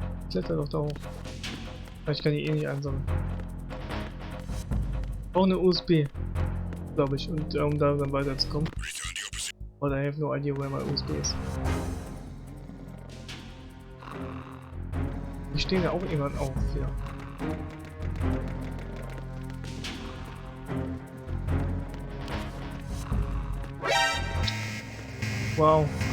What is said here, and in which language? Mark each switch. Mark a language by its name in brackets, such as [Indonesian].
[German] Kletter doch da hoch. Ich kann die eh nicht einsammeln. Auch eine USB, glaube ich, und um da dann weiterzukommen. [English] Return to your position. But I have no idea where my USB is. [German] Die stehen ja auch irgendwann auf hier. Wow.